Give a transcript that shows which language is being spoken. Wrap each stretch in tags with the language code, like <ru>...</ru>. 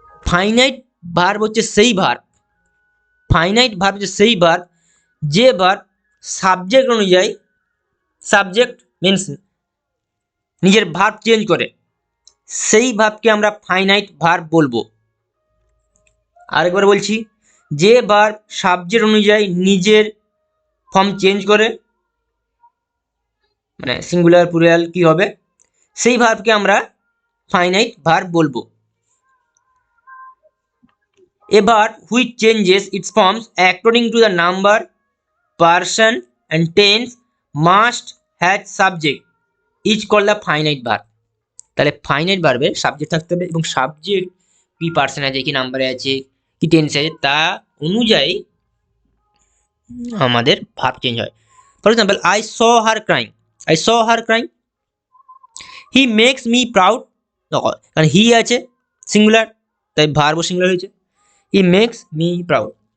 <bn>Finite verb হচ্ছে সেই verb, finite verb হচ্ছে সেই ভার্ব যে ভার্ব সাবজেক্ট অনুযায়ী, সাবজেক্ট মিনস নিজের ভার্ব চেঞ্জ করে, সেই ভার্বকে আমরা ফাইনাইট ভার্ব বলবো। আরেকবার বলছি, যে ভার্ব সাবজেক্ট অনুযায়ী নিজের ফর্ম চেঞ্জ করে, মানে সিঙ্গুলার প্লুরাল কি হবে, সেই ভার্বকে আমরা ফাইনাইট ভার্ব বলবো।</bn> <en>A verb which changes its forms according to the number, person and tense must have subject is called the finite verb.</en> <bn>তাহলে ফাইনাইট ভার্বের সাবজেক্ট থাকতে হবে এবং সাবজেক্ট কি পার্সন আছে, কি নাম্বারে আছে, কি টেন্স আছে, তা অনুযায়ী আমাদের ভার্ব চেঞ্জ হয়।</bn> <en>for example, I saw her crying, he makes me proud,</en> <bn>কারণ হি আছে সিঙ্গুলার তাই ভার্বও সিঙ্গুলার হয়েছে,</bn> <en>He makes me proud.</en>